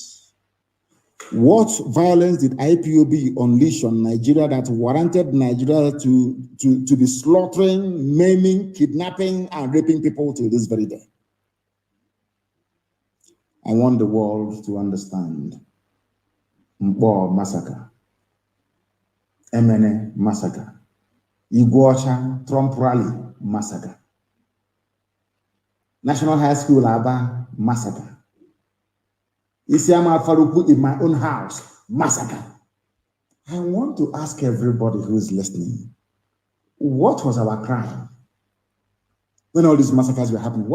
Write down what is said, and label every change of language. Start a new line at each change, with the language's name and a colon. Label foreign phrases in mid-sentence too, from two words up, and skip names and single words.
English: What violence did IPOB unleash on Nigeria that warranted Nigeria to be slaughtering, maiming, kidnapping, and raping people till this very day? I want the world to understand. Mpo massacre, Emene massacre, Iguacha Trump rally massacre, National High School Aba massacre, Isiama Faruku in my own house massacre. I want to ask everybody who is listening, what was our crime when all these massacres were happening?